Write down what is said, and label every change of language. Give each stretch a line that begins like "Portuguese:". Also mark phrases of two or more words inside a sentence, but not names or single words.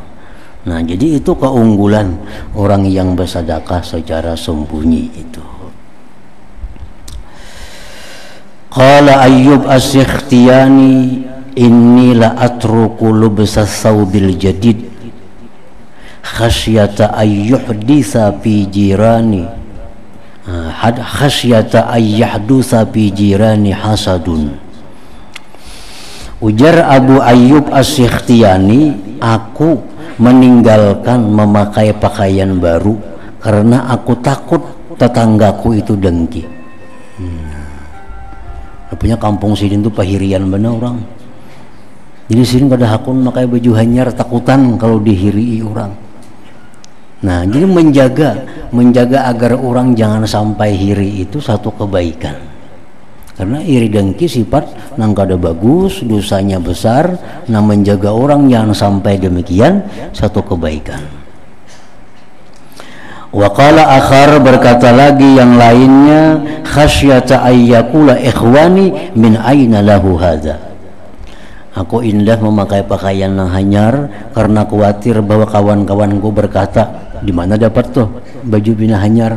Indonesian: Nah, jadi itu keunggulan orang yang bersedekah secara sembunyi itu.
Arabic: قال أيوب السختياني إني لأترك لبس الثوب الجديد خشية أن يحدث في جيراني خشية أن يحدث في جيراني حسد.
Indonesian: Ujar Abu Ayyub As-Sikhtiyani, aku meninggalkan memakai pakaian baru karena aku takut tetanggaku itu dengki.
Banjar: Punya kampung sini tuh pahirian bener orang. Jadi sini kada hakun pakai baju hanyar takutan kalau dihiri orang.
Indonesian: Nah, jadi menjaga agar orang jangan sampai hiri itu satu kebaikan. Karena iri dengki sifat
Banjar: nang kada bagus,
Indonesian: dosanya besar. Nah, menjaga orang jangan sampai demikian satu kebaikan.
Arabic: وقال آخر,
Indonesian: berkata lagi yang lainnya,
Arabic: خشية أن يقول إخواني من أين له هذا.
Indonesian: Aku indah memakai pakaian yang hanyar karena khawatir bahwa kawan-kawanku berkata, di mana dapat tuh baju
Banjar: bina hanyar.